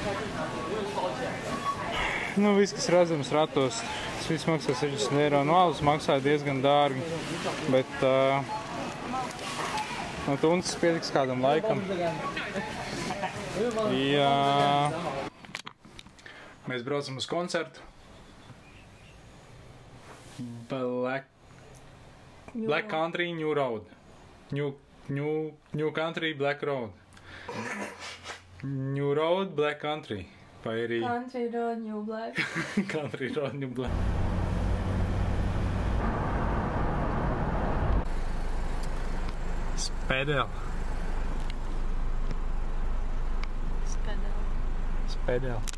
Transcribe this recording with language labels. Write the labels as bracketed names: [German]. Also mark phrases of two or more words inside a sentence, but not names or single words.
[Latvian] Nu, viss, kas redzams ratos. Tas viss maksā 60 eiro. No alus maksāja diezgan dārgi, bet no tunces pietiks kādam laikam. Jā. Mēs braucam uz koncertu. Black Country, New Road. New Country, Black Road. New Road, Black Country. Vai arī... Country Road, New Black. Country Road, New Black. Spedel. Spedel.